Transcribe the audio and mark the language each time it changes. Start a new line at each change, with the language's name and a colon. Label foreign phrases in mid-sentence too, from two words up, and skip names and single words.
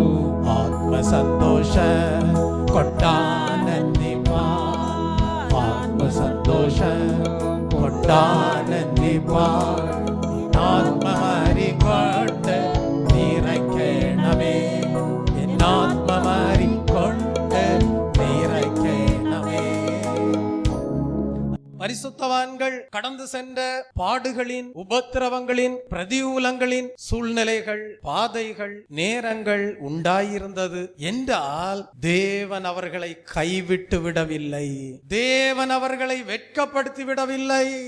Malayalam: ആത്മസന്തോഷ കൊണ്ടാനന്ദിപ്പാൻ, ആത്മസന്തോഷ കൊണ്ടാനന്ദിപ്പാൻ, ആത്മമാരി കൊണ്ട് നിറയ്ക്കണമേ, എന്നാത്മമാരി കൊണ്ട് നിറയ്ക്കണമേ.
Tamil: பரிசுத்த பரிசுத்தவான்கள் கடந்து சென்ற பாடுகளின், உபத்திரவங்களின், பிரதிகூலங்களின் சூழ்நிலைகள், பாதைகள், நேரங்கள் உண்டாயிருந்தது என்றால் தேவன் அவர்களை கைவிட்டு விடவில்லை. தேவன் அவர்களை வெட்கப்படுத்தி விடவில்லை.